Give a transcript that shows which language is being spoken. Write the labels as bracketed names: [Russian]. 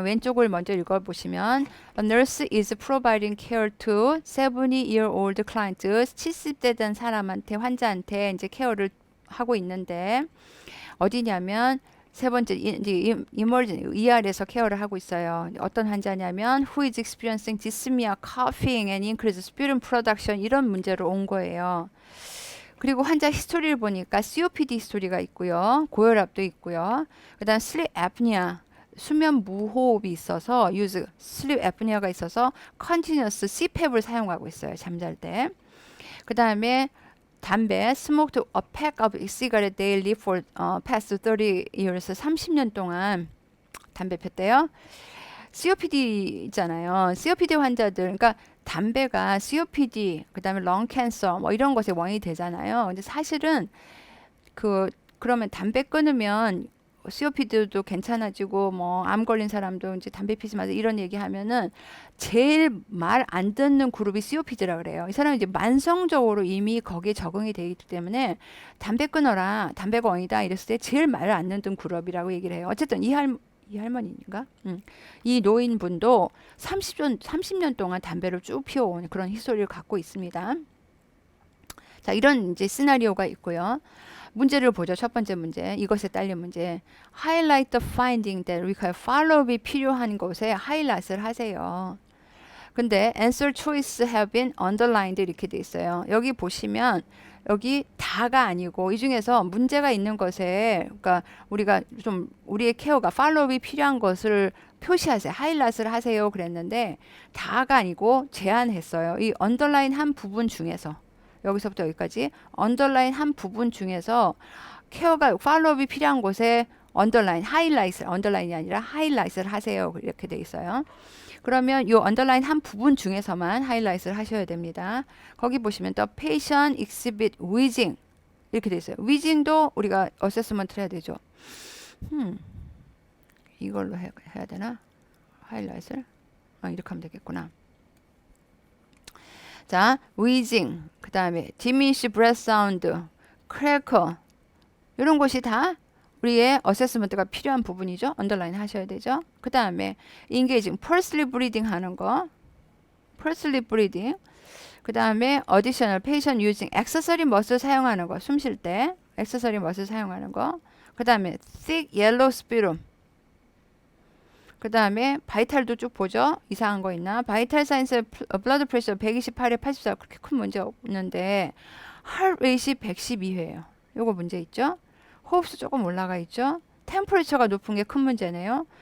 [Korean] 왼쪽을 먼저 읽어보시면 [English] A nurse is providing care to 70-year-old client [Korean] 70대 된 사람한테 환자한테 이제 케어를 하고 있는데 어디냐면 세 번째 emergency ER에서 케어를 하고 있어요. 어떤 환자냐면 [English] who is experiencing dyspnea, coughing and increased sputum production [Korean] 이런 문제로 온 거예요. 그리고 환자 히스토리를 보니까 COPD 히스토리가 있고요. 고혈압도 있고요. 그다음 sleep apnea 수면 무호흡이 있어서 sleep apnea가 있어서 continuous CPAP을 사용하고 있어요. 잠잘 때. 그 다음에 담배 [English] smoked a pack of cigarette daily for past 30 years [Korean] 30년 동안 담배 폈대요. COPD 있잖아요. COPD 환자들 그러니까 담배가 COPD 그다음에 렁 캔서 뭐 이런 것에 원인이 되잖아요. 근데 사실은 그러면 담배 끊으면 COPD도 괜찮아지고 뭐 암 걸린 사람도 이제 담배 피지 마세요 이런 얘기하면은 제일 말 안 듣는 그룹이 COPD라 그래요. 이 사람은 이제 만성적으로 이미 거기에 적응이 되어 있기 때문에 담배 끊어라 담배가 원이다 이랬을 때 제일 말을 안 듣는 그룹이라고 얘기를 해요. 어쨌든 이 할머니인가? 이 노인분도 30년 동안 담배를 쭉 피워온 그런 히스토리를 갖고 있습니다. 자, 이런 이제 시나리오가 있고요. 문제를 보죠. 첫 번째 문제. 이것에 딸린 문제. [English] Highlight the finding that require follow-up이 [Korean] 필요한 곳에 하이라이트를 하세요. 근데 [English] answer choice have been underlined [Korean] 이렇게 돼 있어요. 여기 보시면 여기 다가 아니고 이 중에서 문제가 있는 것에 그러니까 우리가 좀 우리의 케어가 팔로우업이 필요한 것을 표시하세요. 하이라이트를 하세요. 그랬는데 다가 아니고 제한했어요. 이 언더라인 한 부분 중에서 여기서부터 여기까지 언더라인 한 부분 중에서 케어가 팔로우업이 필요한 곳에 언더라인이 아니라 하이라이트를 하세요. 이렇게 돼 있어요. 그러면 이 언더라인 한 부분 중에서만 하이라이트를 하셔야 됩니다. 거기 보시면 또 [English] patient exhibit wheezing [Korean] 이렇게 돼 있어요. wheezing도 우리가 어세스먼트를 해야 되죠. 이걸로 해야 되나? 하이라이트를? 이렇게 하면 되겠구나. 자, wheezing, 그 다음에 [English] diminished breath sound, [Korean] cracker 이런 것이 다 우리의 어세스먼트가 필요한 부분이죠. 언더라인 하셔야 되죠. [English] 그 다음에 engaging, pursely breathing [Korean] 하는 거, [English] pursely breathing. [Korean] 그 다음에 [English] additional patient using accessory muscle [Korean] 사용하는 거, 숨 쉴 때 accessory muscle 사용하는 거. 그 다음에 [English] thick yellow sputum. [Korean] 그 다음에 바이탈도 쭉 보죠. 이상한 거 있나? 바이탈 사인스 블러드 프레셔 128에 84 그렇게 큰 문제 없는데 heart rate이 112회예요. 요거 문제 있죠? 호흡수 조금 올라가 있죠? 템퍼레처가 높은 게 큰 문제네요.